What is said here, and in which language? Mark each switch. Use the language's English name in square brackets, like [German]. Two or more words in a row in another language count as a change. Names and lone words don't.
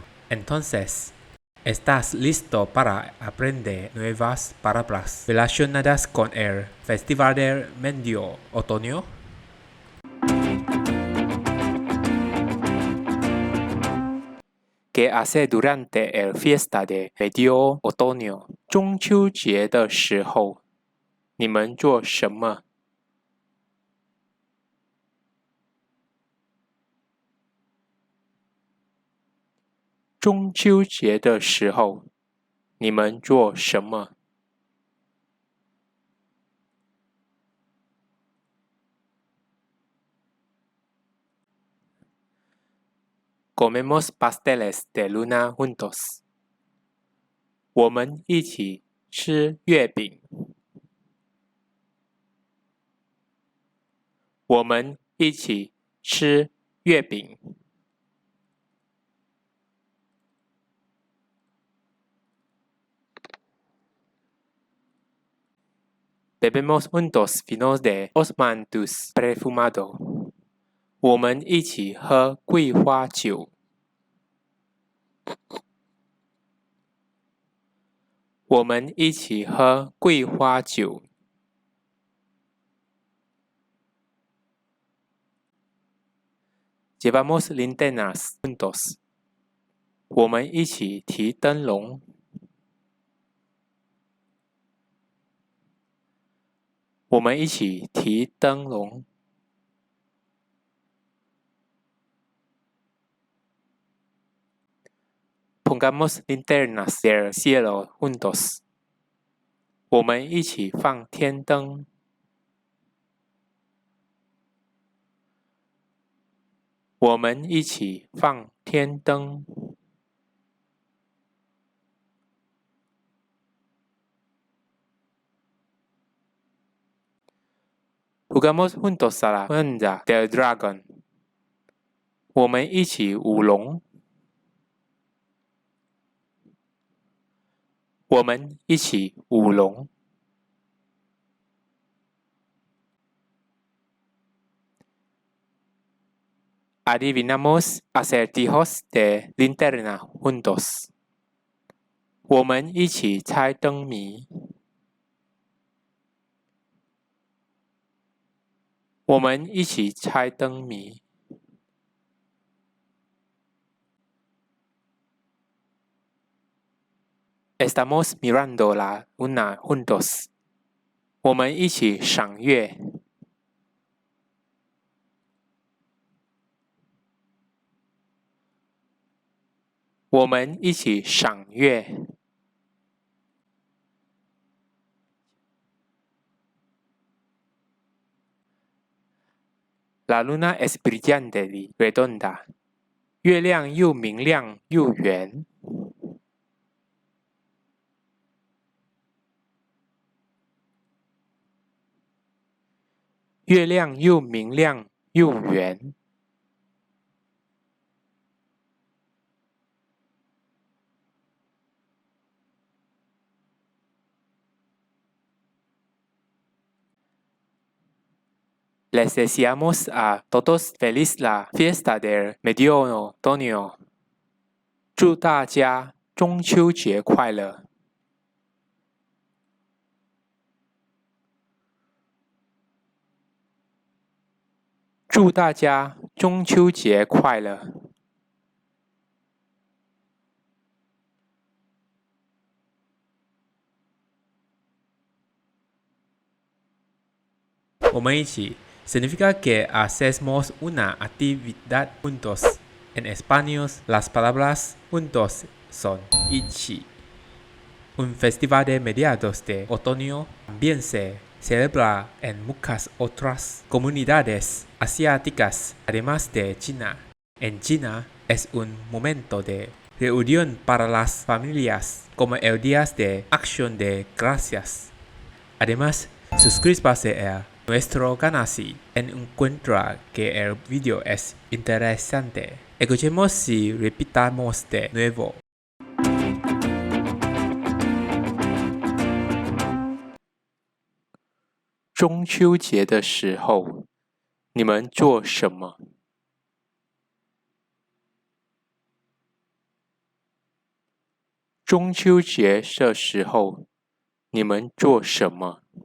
[Spanish] Entonces, ¿estás listo para aprender nuevas palabras relacionadas con el Festival del Medio Otoño? ¿Qué hace durante el fiesta de Medio Otoño [Chinese] 中秋节的时候？你们做什么？中秋节的时候，你们做什么 ？ [Spanish] Comemos pasteles de luna juntos。 [Chinese] 我们一起吃月饼。我们一起吃月饼。 [Spanish] Bebemos juntos vinos de osmanthus perfumado。 [Chinese] 我们一起喝桂花酒。我们一起喝桂花酒。 [Spanish] Llevamos linternas juntos。 [Chinese] 我们一起提灯笼。我们一起提灯笼。 [Spanish] Pongamos linternas del cielo juntos。 [Chinese] 我们一起放天灯。我们一起放天灯。 [Spanish] Jugamos juntos a la cuenta del dragón。 [Chinese] 我们一起舞龙。我们一起舞龙。 [Spanish] Adivinamos acertijos de linterna juntos。 [Chinese] 我们一起猜灯谜。我们一起猜灯谜。 [Spanish] Estamos mirando la luna juntos。 [Chinese] 我们一起赏月。我们一起赏月。 [Spanish] La luna es brillante y redonda。 [Chinese] 月亮又明亮又圆。月亮又明亮又圆。 [Spanish] Les deseamos a todos feliz la fiesta del Medio Otoño。 [Chinese] 祝大家中秋节快乐。祝大家中秋节快乐。我们一起 [Spanish] significa que hacemos una actividad juntos. En español, las palabras juntos son 一起。Un festival de mediados de otoño también se celebra en muchas otras comunidades asiáticas, además de China. En China es un momento de reunión para las familias como el Día de Acción de Gracias. Además, suscríbase a nuestro canal si encuentra que el video es interesante. Escuchemos y repitamos de nuevo. [Chinese] 中秋节的时候，你们做什么？中秋节的时候，你们做什么？